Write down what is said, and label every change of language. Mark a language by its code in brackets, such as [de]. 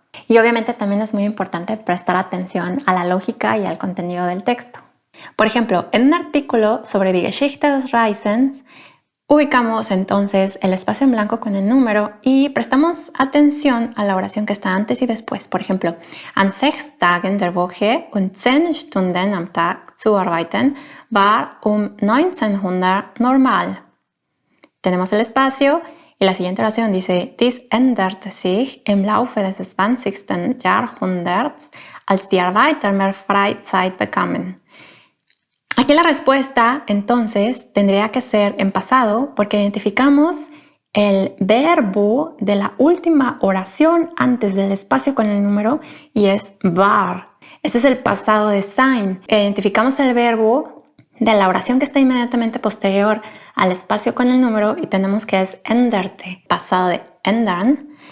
[es] Y obviamente también es muy importante prestar atención a la lógica y al contenido del texto. Por ejemplo, en un artículo sobre [de] Die Geschichte des Reisens, [es] ubicamos entonces el espacio en blanco con el número y prestamos atención a la oración que está antes y después. Por ejemplo, [de] an 6 Tagen der Woche und 10 Stunden am Tag zu arbeiten war 1900 normal. [es] Tenemos el espacio y la siguiente oración dice: [de] Dies änderte sich im Laufe des 20. Jahrhunderts, als die Arbeiter mehr Freizeit bekamen. [es] Aquí la respuesta, entonces, tendría que ser en pasado porque identificamos el verbo de la última oración antes del espacio con el número y es war. Ese es el pasado de sein. Identificamos el verbo de la oración que está inmediatamente posterior al espacio con el número y tenemos que es änderte, pasado de ändern.